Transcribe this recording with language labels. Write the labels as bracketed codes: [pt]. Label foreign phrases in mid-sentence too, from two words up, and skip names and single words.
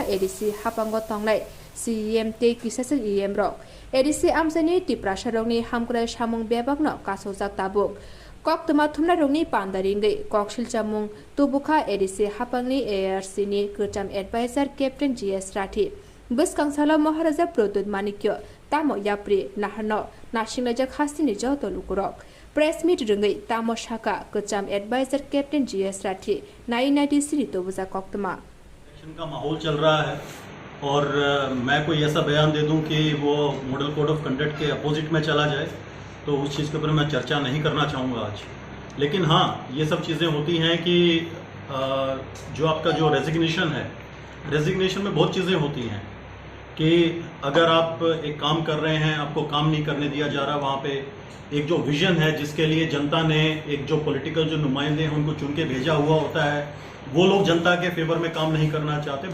[trp] ADC hapango tongnai CEMT kisasuk EM Rock ADC amsani Tripura sarokni hamkrai samung bebakno kasojak tabuk kok tuma thumna rongni pandaringai koksil chamung tubukha ADC hapangni ARC ni kacham advisor captain GS Rathi buskangsala Maharaja Produt Manikyo tamo yapri nahano nasinglajak hasini joto lukurok [en] press meet [trp] ringai tamo shaka kacham advisor captain GS Rathi 1993 तोबुजा कोक्तमा [hi] का माहौल चल रहा है और मैं कोई ऐसा बयान दे दूं कि वो [en] model code of conduct [hi] के अपोजिट में चला जाए तो उस चीज़ के ऊपर मैं चर्चा नहीं करना चाहूँगा आज। लेकिन हाँ, ये सब चीज़ें होती हैं कि जो आपका जो रेजिग्नेशन है, रेजिग्नेशन में बहुत चीज़ें होती हैं कि अगर आप एक काम कर रहे हैं, आपको काम नहीं करने दिया जा रहा, वहाँ पे एक जो विजन है जिसके लिए जनता ने एक जो पॉलिटिकल जो नुमाइंदे हैं उनको चुन के भेजा हुआ होता है, वो लोग जनता के फेवर में काम नहीं करना चाहते।